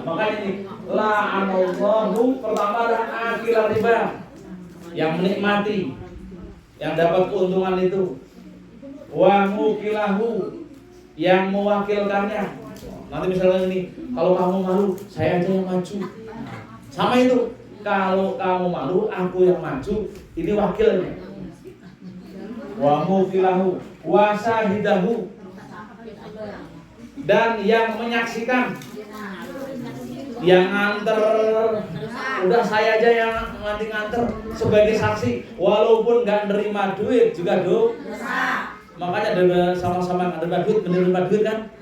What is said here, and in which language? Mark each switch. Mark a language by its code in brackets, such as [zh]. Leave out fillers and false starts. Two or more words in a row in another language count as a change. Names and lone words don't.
[id] Makanya ini la'anallahu, pertama ada [ar] آكل الربا, [id] yang menikmati, yang dapat keuntungan itu. [ar] وموكله, [id] yang mewakilkannya. Nanti misalnya ini, kalau kamu malu, saya aja yang maju. Sama itu, kalau kamu malu, aku yang maju. Ini wakilnya. [ar] وموكله وشاهده, [id] dan yang menyaksikan, yang nganter. Udah saya aja yang nanti nganter sebagai saksi, walaupun nggak nerima duit juga dosa. Makanya sama-sama nerima duit, menerima duit kan?